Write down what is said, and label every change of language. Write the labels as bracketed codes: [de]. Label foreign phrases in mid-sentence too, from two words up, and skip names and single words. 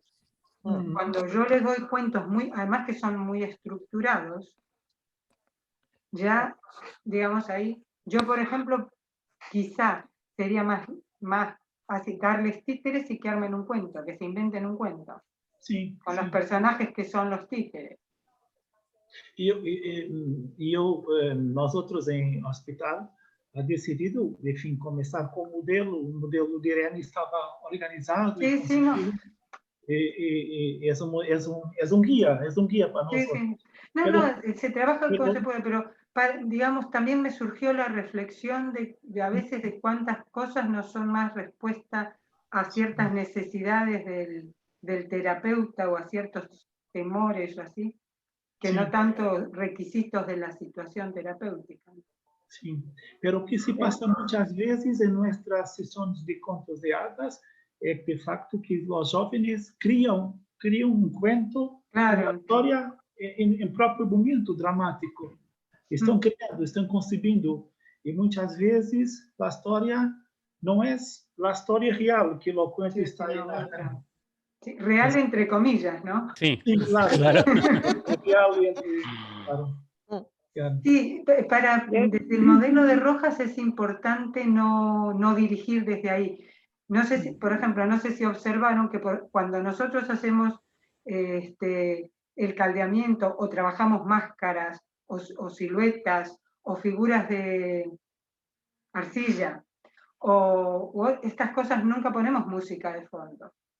[es] Cuando yo les doy cuentos además que son muy estructurados, ya, digamos ahí, yo por ejemplo, quizá sería más así darles títeres y que armen un cuento, que se inventen un cuento. Sí, con los personajes que son los títeres. Nosotros en hospital ha decidido, [pt] enfim, começar com o modelo de Irene estava organizado. [es] Sí, sí, no. Es un guía para nosotros. Sí. No, se trabaja como se puede, pero digamos, también me surgió la reflexión de a veces de cuántas cosas no son más respuesta a ciertas necesidades del terapeuta o a ciertos temores o así, que no tanto requisitos de la situación terapéutica. [pt] Sí, pero o que se passa muitas vezes em nossas sessões de contos de hadas é de facto que os jovens criam cuento, uma história em próprio momento dramático. Estão criando, estão concebendo e muitas vezes a história não é a história real que o cuento está aí narrando. [es] Sí, real entre comillas, ¿no? Sí, Sí, claro. Real, claro. Sí, desde el modelo de Rojas es importante no dirigir desde ahí. No sé si, por ejemplo, no sé si observaron que cuando nosotros hacemos el caldeamiento o trabajamos máscaras o siluetas o figuras de arcilla o estas cosas nunca ponemos música de fondo.